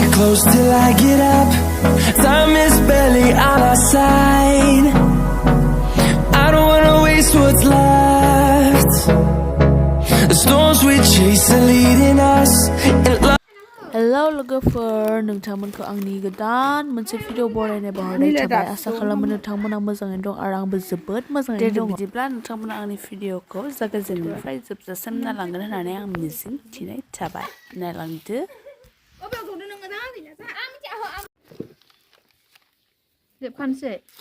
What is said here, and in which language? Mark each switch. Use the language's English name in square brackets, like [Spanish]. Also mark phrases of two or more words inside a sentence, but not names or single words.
[English] close till I get up. Time is barely on our side. I don't wanna waste what's left. The storms we chase are leading us. Hello logofer, [Bodo] nोंथांमोनखौ आंनि गोदान मोनसे भिडिअ बरायनाय बावहरनाय थाबाय। आसा खालामो नोंथांमोना मोजाङैनो दं आरो आंबो जोबोद मोजाङैनो दं। बिदिब्ला नोंथांमोना आंनि भिडिअखौ जागायजेननायनिफ्राय जोबजासिम नायलांगोन होननानै आं मिजिं थिनाय थाबाय। नायलांदो। जोबखानोसै